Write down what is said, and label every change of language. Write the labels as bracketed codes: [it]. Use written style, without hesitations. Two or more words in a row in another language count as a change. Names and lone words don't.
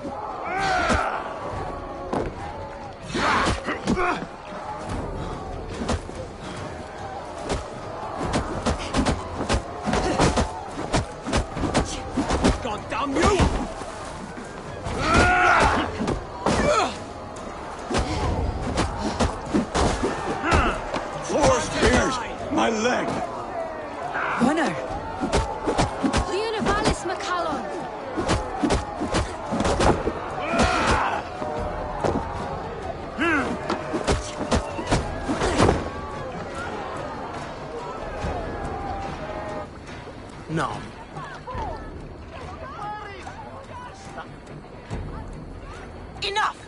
[en] God damn you! Four spears! My leg! Gunnar! Leonivalis Macallon! No. Enough!